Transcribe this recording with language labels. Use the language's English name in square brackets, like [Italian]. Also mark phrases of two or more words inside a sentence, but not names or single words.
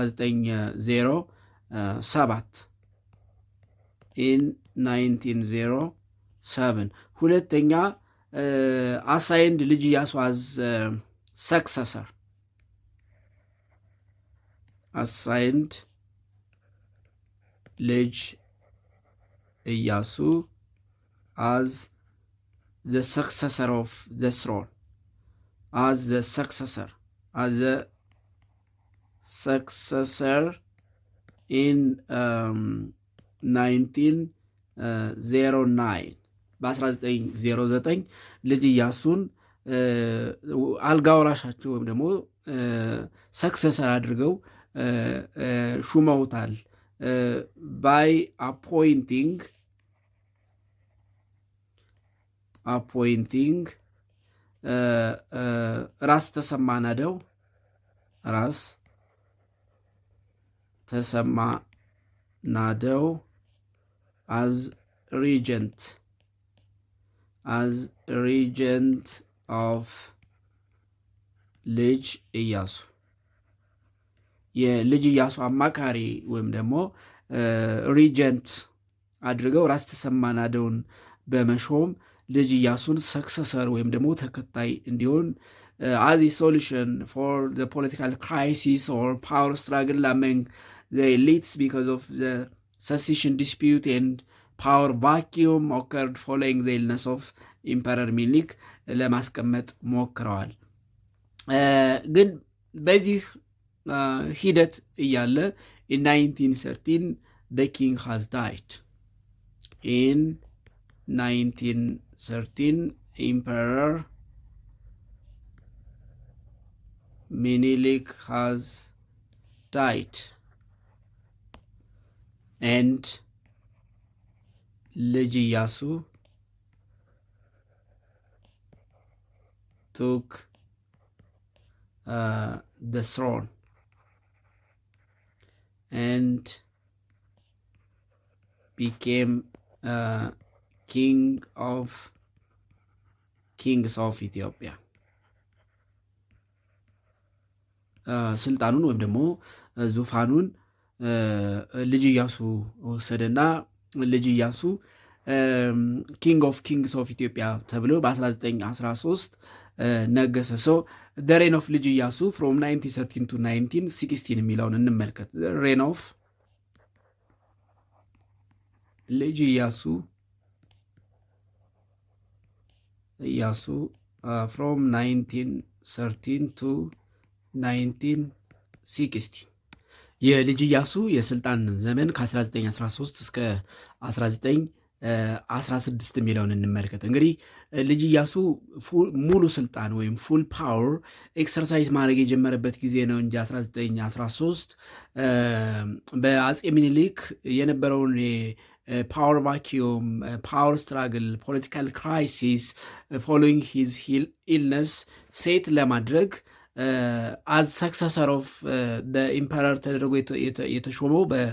[English] በ1907 ኢን 1907። ሁለተኛ አሳይንድ ልጅ ኢያሱ as successor assigned ልጅ ኢያሱ አዝ the successor of the throne, as the successor [Amharic] in 1909 በ1909 ልጅ ኢያሱን አልጋ ወራሻቸው ወይም ደግሞ ሰክሰሰር አድርገው ሹመውታል። [English] by appointing ራስ ተሰማ ናደው as regent of [Amharic] ልጅ ኢያሱ የልጅ ኢያሱ አማካሪ ወይም ደግሞ ሪጀንት አድርገው ራስ ተሰማ ናደውን በመሾም ልጅ ኢያሱን ሰክሰሰር ወይም ደግሞ ተከታይ እንዲሆን [English] as a solution for the political crisis or power struggle among the elites because of the succession dispute and power vacuum occurred following the illness of Emperor ሚኒሊክ [Amharic] ለማስቀመጥ ሞክረዋል። ግን በዚህ ሂደት እያለ [English] in 1913 the king has died. In 1913 Emperor Menelik has died and ልጅ ኢያሱ took the throne and became kings of Ethiopia. [Amharic] ስልጣኑን ወይም ደግሞ ዙፋኑን ልጅ ኢያሱ ወሰደና ልጅ ኢያሱ [English] king of kings of Ethiopia [Amharic] ተብሎ በ1913 ነገሰ። ሰው [English] the reign of [Amharic] ልጅ ኢያሱ [English] from 1913 to 1916 [Amharic] የሚለውን እንመልከት። [English] reign of [Amharic] ልጅ ኢያሱ [English] from 1913 to 1916 [Amharic] የልጅ ኢያሱ የስልጣን ዘመን ከ1913 እስከ 1916 የሚለውን እንመልከት። እንግዲህ ልጅ ኢያሱ ሙሉ ስልጣን ወይም [English] full power exercise [Amharic] ማድረግ የጀመረበት ጊዜ ነው እንጂ 1913 በአፄ ሚኒሊክ የነበረውን [English] power vacuum, power struggle, political crisis following his illness [Amharic] ሴት ለማድረግ [English] as successor of emperor [Amharic] ተደርጎ የተሾመው